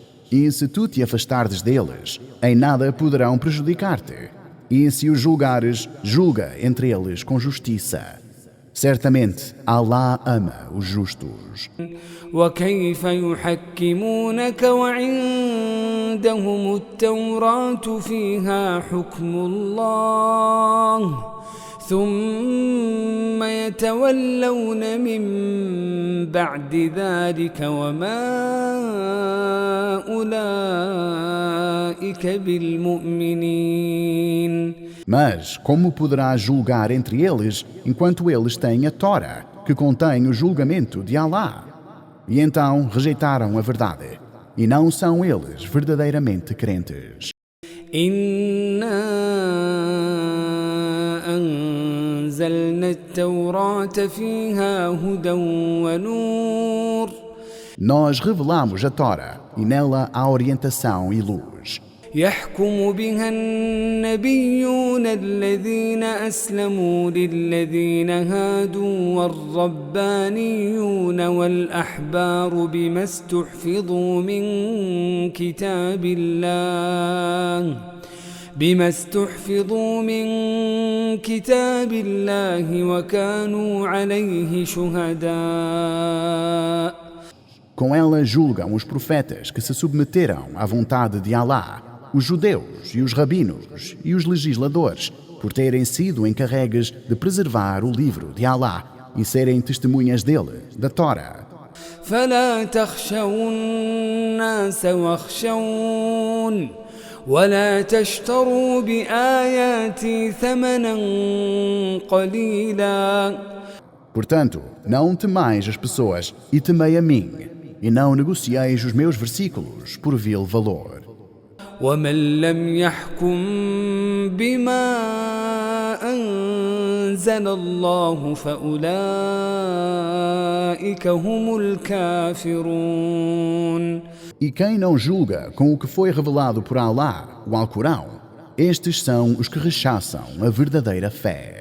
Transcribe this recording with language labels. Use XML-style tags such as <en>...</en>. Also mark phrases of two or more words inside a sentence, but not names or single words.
<pt>E se tu te afastares deles, em nada poderão prejudicar-te. E se os julgares, julga entre eles com justiça. Certamente, Allah ama os justos.</pt> <ar>وكيف يحكمونك وعندهم التوراة فيها حكم الله ثم يتولون من بعد ذلك وما أولئك بالمؤمنين.</ar> <pt>Mas como poderás julgar entre eles enquanto eles têm a Tora, que contém o julgamento de Allah? E então rejeitaram a verdade, e não são eles verdadeiramente crentes.</pt> <ar>إنا أنزلنا التوراة فيها هدى ونور.</ar> <pt>Nós revelamos a Tora, e nela há orientação e luz.</pt> <ar>يحكم بها النبيون الذين أسلموا للذين هادوا والربانيون والأحبار بما استحفظوا من كتاب الله وكانوا عليه شهداء.</ar> <pt>Com ela julgam os profetas que se submeteram à vontade de Allah, os judeus e os rabinos e os legisladores, por terem sido encarregues de preservar o livro de Allah e serem testemunhas dele, da Tora.</pt> <ar>فلا تخشوا الناس واخشون ولا تشتروا بآياتي ثمنا قليلا.</ar> <pt>Portanto, não temais as pessoas e temei a mim, e não negocieis os meus versículos por vil valor.</pt> <ar>ومن لم يحكم بما أنزل الله فأولئك هم الكافرون.</ar> <pt>E quem não julga com o que foi revelado por Allah, o Alcorão, estes são os que rechaçam a verdadeira fé.</pt>